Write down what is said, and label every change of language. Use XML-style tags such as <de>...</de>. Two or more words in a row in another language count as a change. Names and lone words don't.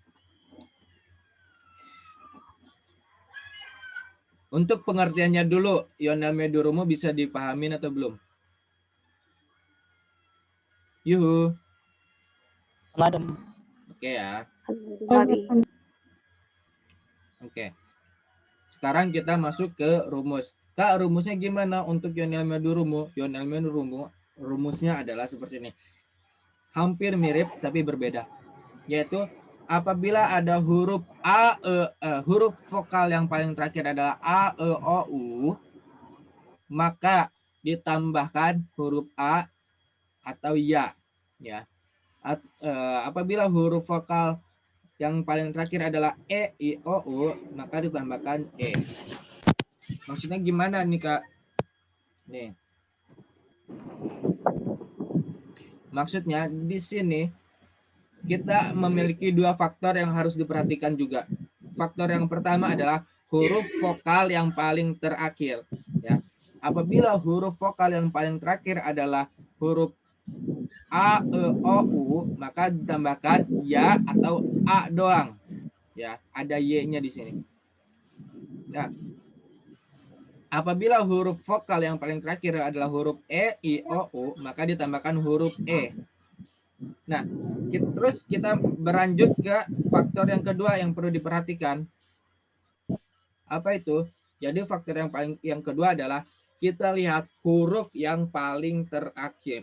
<id>Untuk pengertiannya dulu,</id> <tr>yonel medurumu</tr> <id>bisa dipahamin atau belum? Yuhu. Madam. Oke ya. Kali. Oke. Sekarang kita masuk ke rumus. Kak, rumusnya gimana untuk</id> <tr>yonel medurumu? Yonel medurumu</tr> <id>rumusnya adalah seperti ini. Hampir mirip tapi berbeda. Yaitu apabila ada huruf huruf vokal yang paling terakhir adalah a, e, o, u, maka ditambahkan huruf a atau ya. Ya. Apabila huruf vokal yang paling terakhir adalah e, i, o, u, maka ditambahkan e. Maksudnya gimana nih Kak? Nih. Maksudnya di sini kita memiliki dua faktor yang harus diperhatikan juga. Faktor yang pertama adalah huruf vokal yang paling terakhir. Ya. Apabila huruf vokal yang paling terakhir adalah huruf a, e, o, u, maka ditambahkan ya atau a doang. Ya, ada y-nya di sini. Ya. Apabila huruf vokal yang paling terakhir adalah huruf e, i, o, u, maka ditambahkan huruf e. Nah, terus kita berlanjut ke faktor yang kedua yang perlu diperhatikan. Apa itu? Jadi faktor yang kedua adalah kita lihat huruf yang paling terakhir.</id>